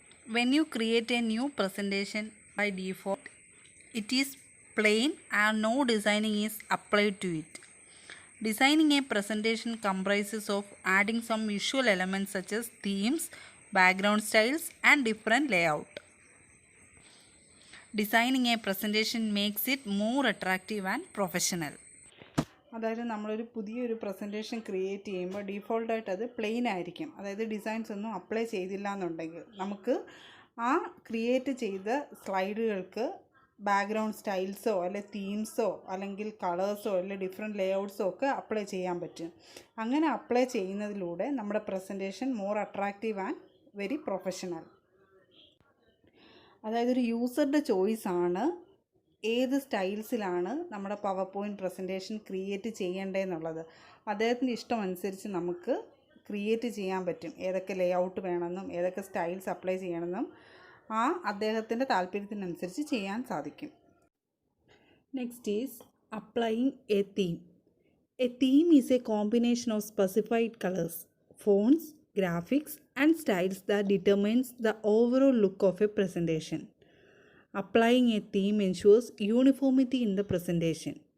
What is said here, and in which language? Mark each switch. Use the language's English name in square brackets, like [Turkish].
[English] When you create a new presentation, by default, it is plain and no designing is applied to it. Designing a presentation comprises of adding some visual elements such as themes, background styles, and different layout. Designing a presentation makes it more attractive and professional. [Malayalam] അതായത് നമ്മളൊരു പുതിയൊരു presentation create ചെയ്യുമ്പോൾ ഡീഫോൾട്ടായിട്ട് അത് plain ആയിരിക്കും. അതായത് designs ഒന്നും apply ചെയ്തില്ല എന്നുണ്ടെങ്കിൽ നമുക്ക് ആ ക്രിയേറ്റ് ചെയ്ത സ്ലൈഡുകൾക്ക് ബാക്ക്ഗ്രൗണ്ട് സ്റ്റൈൽസോ അല്ലെങ്കിൽ തീംസോ അല്ലെങ്കിൽ കളേഴ്സോ അല്ലെങ്കിൽ ഡിഫറെൻറ്റ് ലേഔട്ട്സോ ഒക്കെ അപ്ലൈ ചെയ്യാൻ പറ്റും. അങ്ങനെ അപ്ലൈ ചെയ്യുന്നതിലൂടെ നമ്മുടെ presentation [English] More attractive and very professional. [Malayalam] അതായത് ഒരു യൂസറുടെ ചോയ്സാണ് ഏത് സ്റ്റൈൽസിലാണ് നമ്മുടെ പവർ പോയിൻറ്റ് പ്രസൻറ്റേഷൻ ക്രിയേറ്റ് ചെയ്യേണ്ടതെന്നുള്ളത്. അദ്ദേഹത്തിൻ്റെ ഇഷ്ടമനുസരിച്ച് നമുക്ക് ക്രിയേറ്റ് ചെയ്യാൻ പറ്റും. ഏതൊക്കെ ലേഔട്ട് വേണമെന്നും ഏതൊക്കെ സ്റ്റൈൽസ് അപ്ലൈ ചെയ്യണമെന്നും അദ്ദേഹത്തിൻ്റെ താല്പര്യത്തിനനുസരിച്ച് ചെയ്യാൻ സാധിക്കും. [English] Next is applying a theme. A theme is a combination of specified colours, fonts, graphics and styles that determines the overall look of a presentation. Applying a theme ensures uniformity in the presentation.